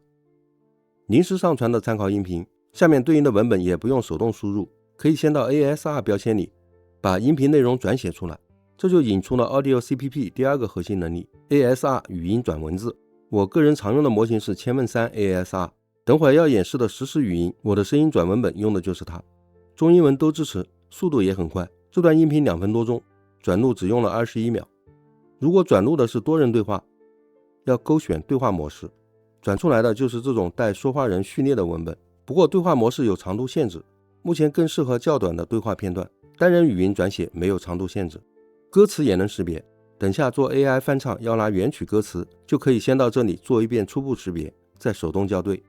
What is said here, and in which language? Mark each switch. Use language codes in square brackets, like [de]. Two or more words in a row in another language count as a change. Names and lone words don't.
[zh] 臨時上傳的參考音頻，下面對應的文本也不用手動輸入，可以先到 ASR 標籤裡把音頻內容轉寫出來，這就引出了 Audio CPP 第2個核心能力 ASR 語音轉文字。我個人常用的模型是千問3 ASR， 等會要演示的實時語音，我的聲音轉文本用的就是它，中英文都支持，速度也很快。這段音頻2分多鐘，轉錄只用了 21秒。如果轉錄的是多人對話，要勾選對話模式， 转出来的就是这种带说话人序列的文本。不过对话模式有长度限制，目前更适合较短的对话片段，单人语音转写没有长度限制。歌词也能识别，等下做 AI 翻唱要拿原曲歌词，就可以先到这里做一遍初步识别，再手动校对。